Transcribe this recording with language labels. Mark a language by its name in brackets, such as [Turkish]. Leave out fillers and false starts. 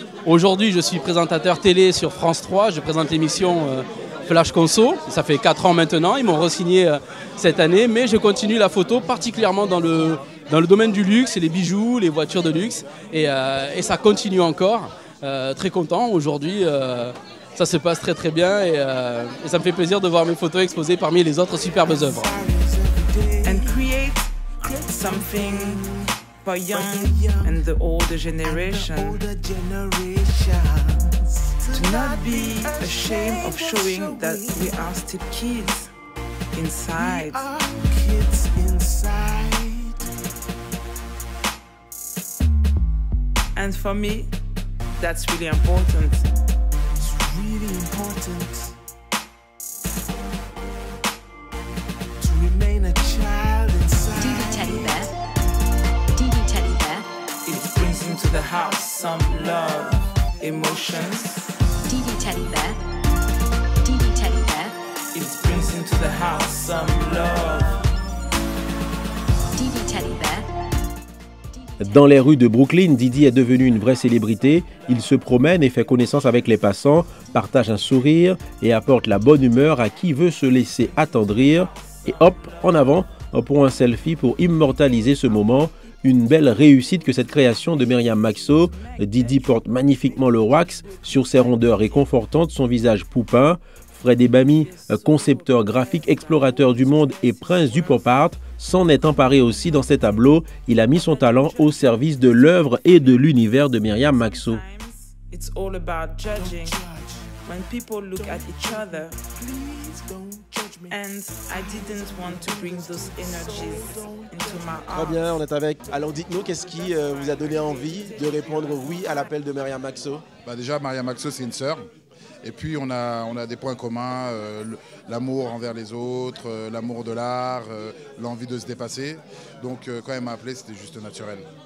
[French] Aujourd'hui, je suis présentateur télé sur France 3, je présente l'émission Flash Conso, ça fait 4 ans maintenant, ils m'ont re-signé cette année, mais je continue la photo particulièrement dans le domaine du luxe, les bijoux, les voitures de luxe, et ça continue encore. Très content, aujourd'hui ça se passe très très bien et ça me fait plaisir de voir mes photos exposées parmi les autres superbes œuvres. [English] And create something for young and the older generation. To not be ashamed of showing that we are still kids inside. And for me, that's really important. It's really important to remain a child inside. Didi Teddy Bear. Didi Teddy Bear. It brings into the house some love, emotions. Didi Teddy Bear. Didi Teddy Bear. It brings into the house some love. Didi Teddy Bear. [French] Dans les rues de Brooklyn, Didi est devenu une vraie célébrité. Il se promène et fait connaissance avec les passants, partage un sourire et apporte la bonne humeur à qui veut se laisser attendrir. Et hop, en avant, pour un selfie pour immortaliser ce moment. Une belle réussite que cette création de Myriam Maxo. Didi porte magnifiquement le wax sur ses rondeurs réconfortantes, son visage poupin. Fred Ebami, concepteur graphique, explorateur du monde et prince du pop art, s'en est emparé aussi dans ses tableaux. Il a mis son talent au service de l'œuvre et de l'univers de Myriam Maxo. [English] It's all about judging. When people look at each other, and I didn't want to bring those energies into my [French] Très [English] art. [French] bien, on est avec. Alors dites-nous, qu'est-ce qui vous a donné envie de répondre oui à l'appel de Myriam Maxo? Déjà, Myriam Maxo, c'est une sœur. Et puis, on a des points communs, l'amour envers les autres, l'amour de l'art, l'envie de se dépasser. Donc, quand elle m'a appelé, c'était juste naturel.